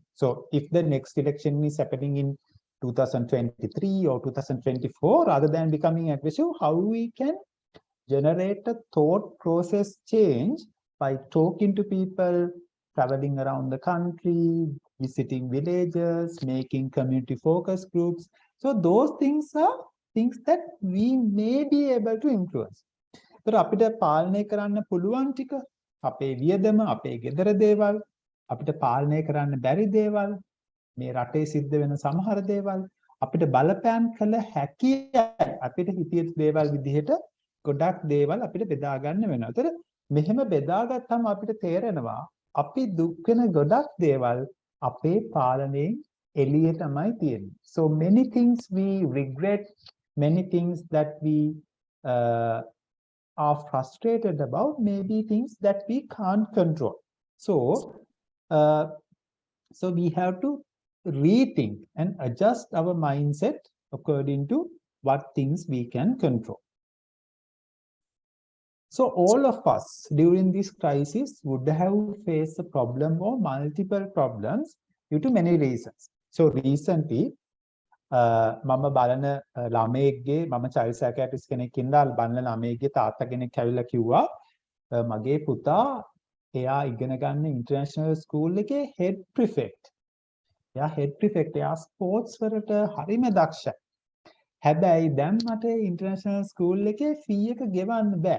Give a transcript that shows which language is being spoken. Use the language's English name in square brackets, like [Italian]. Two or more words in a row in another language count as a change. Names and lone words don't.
[English] So if the next election is happening in 2023 or 2024, rather than becoming aggressive, how we can generate a thought process change by talking to people, traveling around the country, visiting villages, making community focus groups. So those things are things that we may be able to influence. [Sinhala] So අපිට පාලනය කරන්න පුළුවන් ටික අපේ වියදම, අපේ ගෙදර දේවල්, අපිට පාලනය කරන්න බැරි දේවල්, මේ රටේ සිද්ධ වෙන සමහර දේවල්, අපිට බලපෑම් කළ හැකි අපිට හිතිය දේවල් විදිහට ගොඩක් දේවල් අපිට බෙදා ගන්න වෙනවා. ඒතර මෙහෙම බෙදාගත්තාම අපිට තේරෙනවා අපි දුක් වෙන ගොඩක් දේවල් අපේ පාලනයෙන් එළිය තමයි තියෙන්නේ. [English] So many things we regret, many things that we are frustrated about, maybe things that we can't control. So we have to rethink and adjust our mindset according to what things we can control. So all of us during this crisis would have faced a problem or multiple problems due to many reasons. So recently, [Sinhala] මම බලන ළමයෙක්ගේ මම [English] child psychiatrist [Sinhala] කෙනෙක් ඉඳලා බලන ළමයෙක්ගේ තාත්තා කෙනෙක් ඇවිල්ලා කිව්වා මගේ පුතා එයා ඉගෙන ගන්න [English] international school [Sinhala] එකේ [English] head prefect. [Sinhala] එයා [English] head prefect. [Sinhala] එයා ස්පෝර්ට්ස් වලට හරිම දක්ෂයි. හැබැයි දැන් මට [English] international school [Sinhala] එකේ ෆී එක ගෙවන්න බෑ.